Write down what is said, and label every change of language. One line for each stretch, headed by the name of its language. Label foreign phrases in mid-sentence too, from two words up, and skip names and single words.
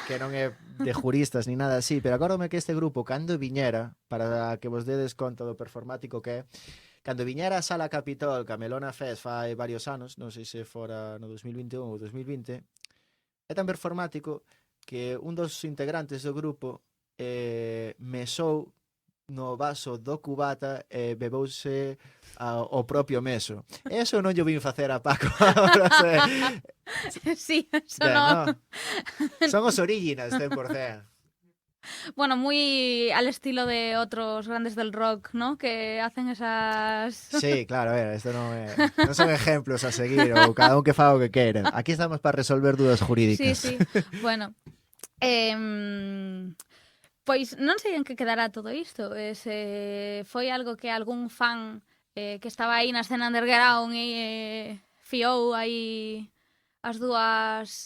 Galician: que non é de juristas
Spanish: ni nada así,
Galician: pero acórdome que este grupo, cando viñera, para que vos dedes conta do performático que é, cando viñera a Sala Capitol, Camelona Fest, fai varios anos, non sei se fora no 2021 ou 2020, é tan performático que un dos integrantes do grupo mesou no vaso do cubata e bebouse o propio meso. Eso non yo vin facer a Paco. Sí, eso non. Son os originals, 100%.
Spanish: Bueno, muy al estilo de otros grandes del rock, ¿no? Que hacen esas...
Galician: Sí, claro, a ver, esto non son
Spanish: ejemplos a seguir,
Galician: ou cada un que faga o que queira.
Spanish: Aquí estamos para resolver dúdas jurídicas. Sí, sí.
Galician: Bueno, pois non sei en que quedará todo isto. Foi algo que algún fan que estaba aí na escena underground e fiou aí as dúas...